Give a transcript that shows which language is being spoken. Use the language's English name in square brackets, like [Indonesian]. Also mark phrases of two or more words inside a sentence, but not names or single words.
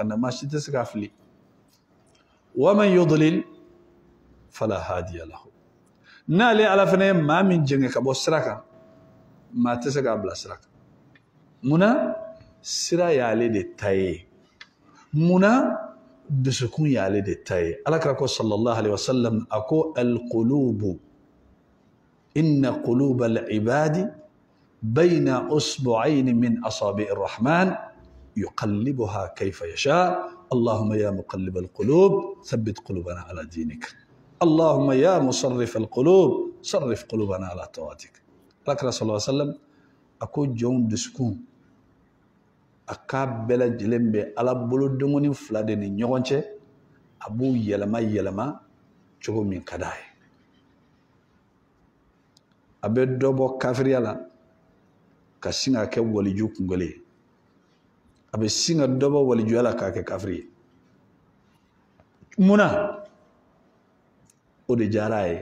[Bambara] kanda maa si tɛ se ka fili [Arabic] ومن يضلل فلا هادي له [Bambara] n'ale ala fana ye maa min jɛngɛ ka bɔ sira kan maa tɛ se k'a bila sira kan munna sira y'ale de ta ye munna dusukun y'ale de ta ye alakira ko [Arabic] صلى الله عليه wasallam [Bambara] a ko [Arabic] القلوب إن قلوب العباد بين إصبعين من أصابع الرحمن يقلبها كيف يشاء اللهم يا مقلب القلوب ثبت قلوبنا على دينك اللهم يا مصرف القلوب صرف قلوبنا على طاعتك [Bambara] alakira [Arabic] صلى الله عليه وسلم [Bambara] a ko jɔnw dusukun a k'a bɛɛ lajɛlen bɛ ala bolo dengɔni fila de ni ɲɔgɔn cɛ a b'u yɛlɛma yɛlɛma cogo min ka d'a ye a bɛ dɔ bɔ kafiriya la ka sin ka kɛ waliju kungolo ye a bɛ sin ka dɔ bɔ walijuya la k'a kɛ kafiri ye munna o de diyara a